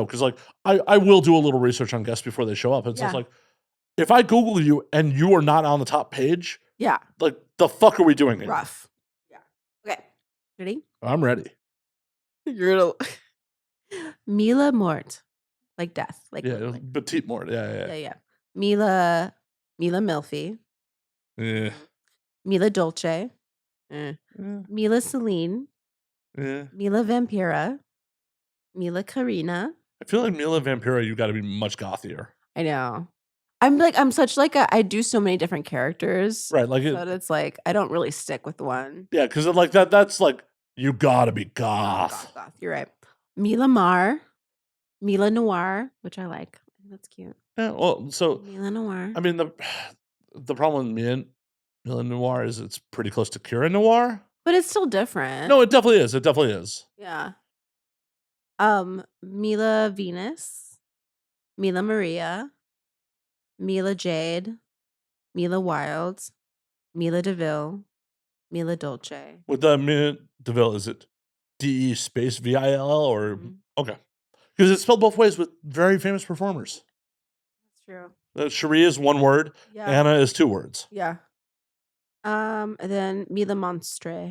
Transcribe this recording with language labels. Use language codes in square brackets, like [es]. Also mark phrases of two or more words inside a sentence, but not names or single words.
[en] Because like I will do a little research on guests before they show up. It's just like if I Google you and you are not on the top page, Yeah. like the fuck are we doing here? Rough. Yeah. Okay. Ready? I'm ready. You're gonna Mila Mort. Like death. Like Yeah, [fr] petite mort. [en] Yeah. yeah. Mila Milfy. Yeah. Mila Dolce. Mila Celine. Yeah. Mila Vampira. Mila Karina. I feel like Mila Vampira, you got to be much gothier. I know. I'm such like I do so many different characters. Right. Like So it's like I don't really stick with one. yeah, because like that's like you gotta be goth. Goth. You're right. Mila Mar. Mila Noir, which I like. That's cute. Yeah, well, so Mila Noir. I mean the problem with Mila Noir is it's pretty close to Kira Noir. But it's still different. No, it definitely is. It definitely is. Yeah. Mila Venus, Mila Maria, Mila Jade, Mila Wild, Mila DeVille, Mila Dolce. With the Mila DeVille, is it DE space VILL or okay? Because it's spelled both ways with very famous performers. That's true. Cherie is one word. Yeah. Anna is 2 words. Yeah. And then Mila Monstre.